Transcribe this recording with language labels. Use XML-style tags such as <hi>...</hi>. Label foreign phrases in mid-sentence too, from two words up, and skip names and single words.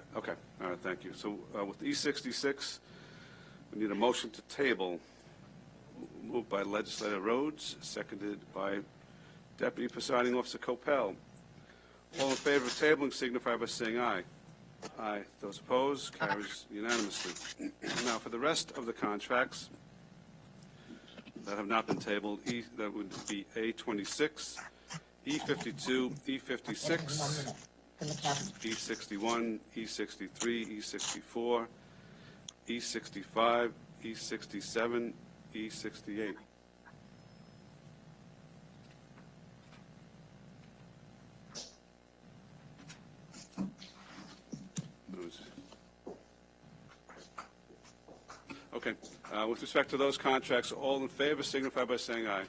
<en>Okay, all right, thank you. So with E66, we need a motion to table, moved by Legislator Rhodes, seconded by Deputy Presiding Officer Coppell. All in favor of tabling signify by saying aye. Aye. Those opposed, carries unanimously. Now, for the rest of the contracts that have not been tabled, that would be A26, E52, E56, E61, E63, E64, E65, E67, E68. Okay. With respect to those contracts, all in favor signify by saying aye.</en>